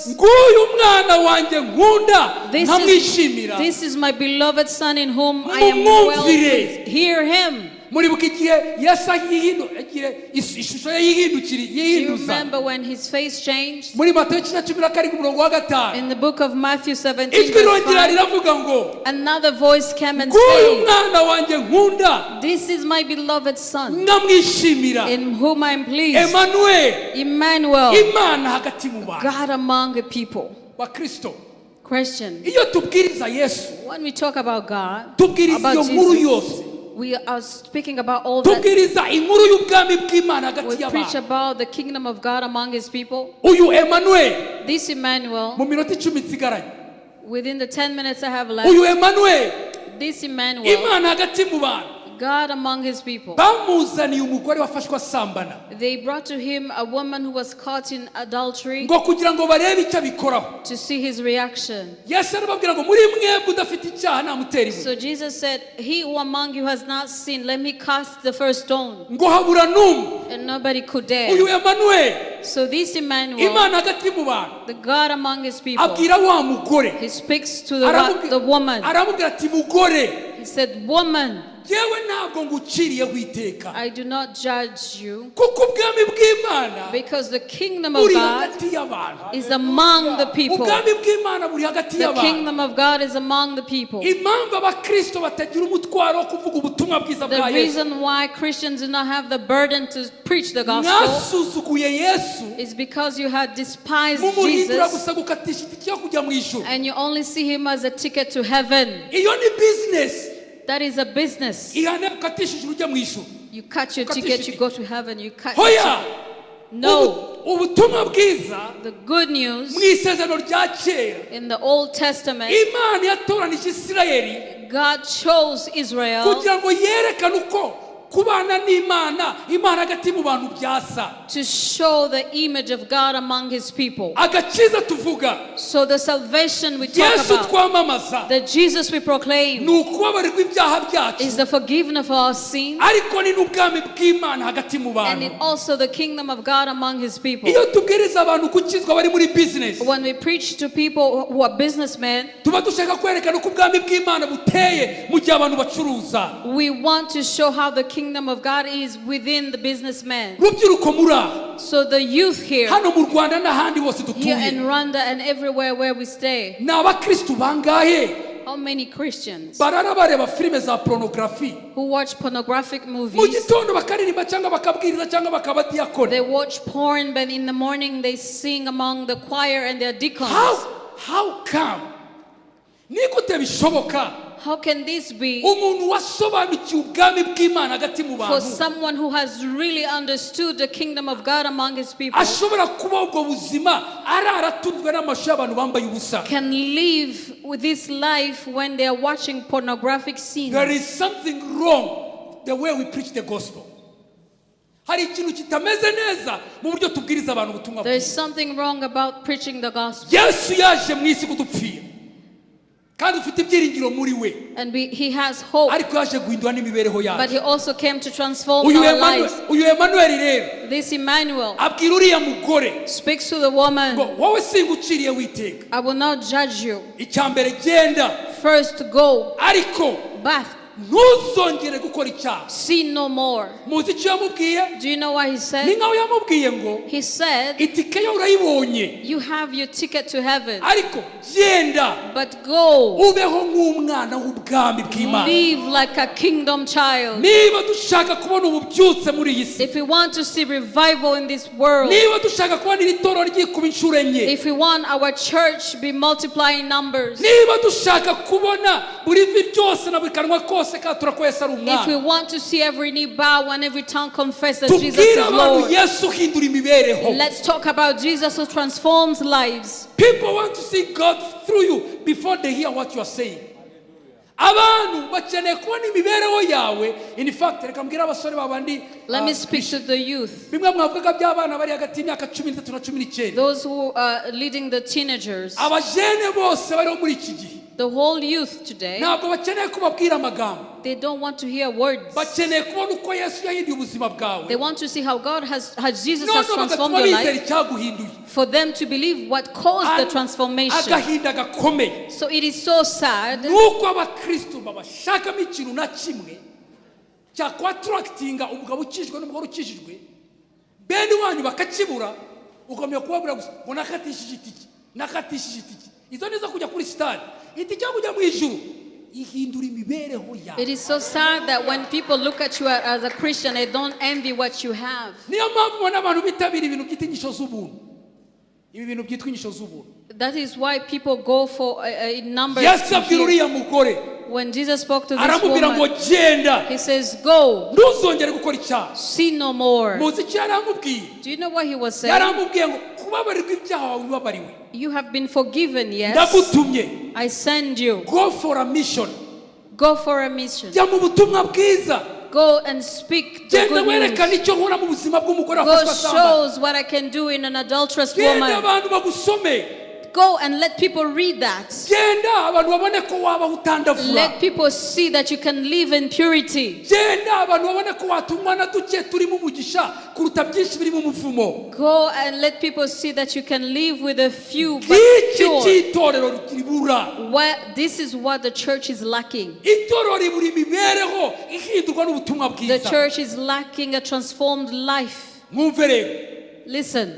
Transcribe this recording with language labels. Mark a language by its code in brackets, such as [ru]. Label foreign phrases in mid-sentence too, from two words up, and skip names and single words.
[rw] nguyu mwana wanjye nkunda nkamwishimira. [en] This is my beloved son in whom I am well pleased. Hear him. [rw] Muribuka igihe Yesu ishusho ye [en] Do you remember when his face changed? [rw] muri Matayo 17:5 [en] In the book of Matthew 17, [rw] ijwi [en] verse [rw] rongera 5, riravuga ngo [en] another voice came and [rw] nguyu [en] said, [rw] mwana wanjye nkunda [en] this is my beloved son [rw] nkamwishimira. [en] in whom I am pleased. Emmanuel, Emmanuel, [rw] Imana hagati mu bantu. [en] God among the people. [rw] Bakristo, [en] Question. [rw] iyo tubwiriza Yesu [en] When we talk about God, [rw] tubwiriza iyo [en] about [rw] nkuru [en] Jesus, [rw] yose. [en] we are speaking about all that. [rw] Tubwiriza inkuru y'ubwami bw'Imana [en] We [rw] hagati [en] preach [rw] y'abantu. [en] about the kingdom of God among his people. [rw] Uyu Emmanuel [en] This Emmanuel, [rw] mu minota 10 nsigaranye. [en] within the 10 minutes I have left, [rw] Uyu Emmanuel [en] this Emmanuel, [rw] Imana hagati mu bantu. [en] God among his people. [rw] Bamuzaniye umugore wafashwe asambana [en] They brought to him a woman who was caught in adultery [rw] ngo kugira ngo barebe icyo abikoraho. [en] to see his reaction. [rw] Yesu arababwira ngo muri mwebwe udafite icyaha namutera ibuye. [en] So Jesus said, he who among you has not sinned, let me cast the first stone. [rw] Ngo habura n'umwe. [en] And nobody could [rw] Uyu [en] dare. Emmanuel So this Emmanuel, [rw] Imana hagati mu bantu [en] the God among his people, [rw] abwira wa mugore. [en] he speaks to the woman. [rw] Aramubwira ati mugore, [en] He said, woman, [rw] yewe ntabwo nguciriyeho iteka [en] I do not judge you, [rw] kuko ubwami bw'Imana [en] because the kingdom of [rw] buri [en] God [rw] hagati y'abantu. [en] is among the people. [rw] Ubwami bw'Imana buri hagati [en] The [rw] y'abantu. [en] kingdom of God is among the people. [rw] Impamvu abakristo batagira umutwaro wo kuvuga ubutumwa bwiza [en] The [rw] bwa Yesu. [en] reason why Christians do not have the burden to preach the gospel [rw] Mwasuzuguye Yesu [en] is because you had despised [rw] mumuhindura [en] Jesus [rw] gusa gukatisha itike yo kujya mu ijuru. [en] and you only see him as a ticket to heaven. [rw] Iyo ni business. [en] That is a business. [rw] Ihane ukatisha ijuru ujya mu ijuru. [en] You cut your ticket, you go to heaven. You cut. [rw] Hoya. [en] No. [rw] Ubutumwa bwiza [en] The good news [rw] mu isezerano rya kera. [en] in the Old Testament, [rw] Imana yatoranije Isirayeli [en] God chose Israel [rw] kugira ngo yerekane uko kubana n'Imana, Imana hagati mu bantu byasa. [en] to show the image of God among his people. [rw] Agakiza tuvuga, [en] So the salvation we talk Yesu about, [rw] twamamaza, [en] the Jesus we proclaim, [rw] ni ukubabarirwa ibyaha byacu, [en] is the forgiveness of our sins, [rw] ariko ni n'ubwami bw'Imana hagati mu [en] and [rw] bantu. [en] it also the kingdom of God among his people. [rw] Iyo tubwiriza abantu gukizwa bari muri business, [en] When we preach to people who are businessmen, [rw] tuba dushaka kwerekana uko ubwami bw'Imana buteye mu gihe abantu bacuruza. [en] we want to show how the kingdom of God is within the businessman. [rw] Rubyiruko muri aha, [en] So the youth here, [rw] hano mu Rwanda n'ahandi hose [en] here in [rw] dutuye, [en] Rwanda and everywhere where we stay, [rw] ni abakristu bangahe [en] how many Christians [rw] barara bareba filime za pornography, [en] who watch pornographic [rw] mu [en] movies? [rw] gitondo bakaririmba cyangwa bakabwiriza cyangwa bakabadiyakora? [en] They watch porn, but in the morning they sing among the choir and their deacons. How come? [rw] Ni gute bishoboka [en] How can this be [rw] umuntu wasobanukiwe ubwami bw'Imana hagati mu [en] for [rw] bantu [en] someone who has really understood the kingdom of God among his people? [rw] ashobora kuba ubwo buzima araratunzwe n'amashusho y'abantu bambaye ubusa? [en] Can live with this life when they are watching pornographic scenes? There is something wrong the way we preach the gospel. [rw] Hari ikintu kitameze neza mu buryo tubwiriza abantu ubutumwa [en] There is [rw] bwiza. [en] something wrong about preaching the gospel. [rw] Yesu yaje mu isi kudupfira kandi ufite ibyiringiro muri we, [en] And he has hope, [rw] ariko yaje guhindura n'imibereho [en] but [rw] yacu. [en] he also came to transform [rw] Uyu [en] our lives. [rw] Emmanuel rero [en] This Emmanuel [rw] abwira uriya mugore [en] speaks to the woman, [rw] ngo wowe singuciriye witeka, [en] I will not judge you. [rw] icyambere genda [en] First go, [rw] ariko [en] bath, [rw] ntuzongere gukora icyaha. [en] sin no more. [rw] Muzi icyo yamubwiye? [en] Do you know what he [rw] Ni [en] said? [rw] nkaho yamubwiye ngo [en] He said, [rw] itike yo urayibonye, [en] you have your ticket to heaven, [rw] ariko genda [en] but go, [rw] ubeho nk'umwana w'ubwami bw'Imana. [en] live like a kingdom child. [rw] Niba dushaka kubona ububyutse muri iyi si, [en] If we want to see revival in this world, [rw] niba dushaka kubona iri toro ryikuba inshuro enye, [en] if we want our church to be multiplying numbers, [rw] niba dushaka kubona buri vi ryose na buri kanwa kose katura ko Yesu ari [en] if we [rw] umwami, [en] want to see every knee bow and every tongue confess that Jesus [rw] tubwire [en] is [rw] abantu [en] Lord, [rw] Yesu uhindura imibereho. [en] let's talk about Jesus who transforms lives. People want to see God through you before they hear what you are saying. [rw] Abantu bakeneye kubona imibereho yawe. [en] In fact, [rw] reka mbwira abasore babandi, [en] Let me speak to the youth, [rw] bimwe mwavugaga by'abana bari hagati y'imyaka 13 na 19. [en] those who are leading the teenagers, [rw] Abajene bose bariho muri iki gihe [en] the whole youth today. [rw] ntabwo bakeneye kubabwira amagambo, [en] They don't want to hear words. [rw] bakeneye kubona uko Yesu yahinduye ubuzima [en] They [rw] bwawe. [en] want to see how God has Jesus No, has no, transformed [rw] bagatuma [en] your [rw] bizera [en] life, [rw] icyaguhinduye. [en] for them to believe what caused the transformation. [rw] Agahinda gakomeye [en] So it is so sad [rw] nuko abakristo babashakamo ikintu na kimwe cyakwattractinga umugabo ukijwe n'umugore ukijijwe, bene wanyu bakakibura, ugomba kubabura gusa ngo nakatishije itiki, nakatishije itiki. Izo nizo kujya kuri stade, itiki yo kujya mu ijuru ihindura imibereho yawe. [en] It is so sad that when people look at you as a Christian, they don't envy what you have. [rw] Niyo mpamvu ubona abantu bitabira ibintu byitwa inyigisho z'ubuntu. Ibi bintu byitwa inyigisho z'ubuntu. [en] That is why people go for numbers. [rw] Yesu abwira uriya mugore, [en] When Jesus spoke to this [rw] aramubwira ngo [en] woman, [rw] genda, [en] he says, go, [rw] ntuzongere gukora icyaha. [en] sin no more. [rw] Muzi icyo yaramubwiye? [en] Do you know what he was saying? [rw] Yaramubwiye ngo kubabarirwa ibyaha wawe wibabariwe, [en] You have been forgiven, yes. [rw] ndagutumye, [en] I send you. go for a mission, Go for a mission. [rw] jya mu butumwa bwiza, [en] Go and speak the [rw] genda [en] good [rw] werekana [en] news. [rw] icyo nkora mu buzima bw'umugore [en] Go [rw] wafashwe asamba, [en] shows what I can do in an adulterous [rw] genda [en] woman. [rw] abantu bagusome, [en] Go and let people read that. [rw] genda abantu babone ko wabaho utandavura, [en] Let people see that you can live in purity. [rw] genda abantu babone ko watumwa na duke turimo umugisha kuruta byinshi birimo umuvumo. [en] Go and let people see that you can live with a few but [rw] Iki [en] pure. [rw] cy'itorero ribura, [en] This is what the church is lacking. [rw] itorero ribura imibereho ihindurwa n'ubutumwa [en] The [rw] bwiza. [en] church is lacking a transformed life. [rw] Mwumve rero, [en] Listen,